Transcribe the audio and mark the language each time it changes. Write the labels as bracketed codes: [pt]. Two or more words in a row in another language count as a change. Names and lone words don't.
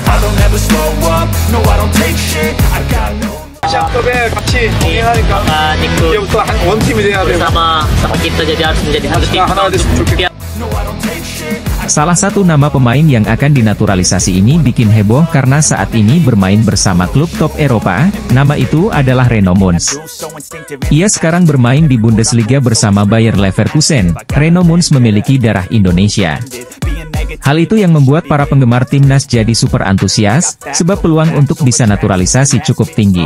[en] I'll never slow up, no I don't take shit, I got no. [ko] 시합컵에 같이 동행하니까 이제부터 한 원팀이 돼야 돼요. [id] sama kita jadi harus menjadi satu tim. [ko] 하나 됐으면 좋겠다. [id] Salah satu nama pemain yang akan dinaturalisasi ini bikin heboh karena saat ini bermain bersama klub top Eropa, nama itu adalah Reno Mons. Ia sekarang bermain di Bundesliga bersama Bayer Leverkusen. Reno Mons memiliki darah Indonesia. Hal itu yang membuat para penggemar timnas jadi super antusias, sebab peluang untuk bisa naturalisasi cukup tinggi.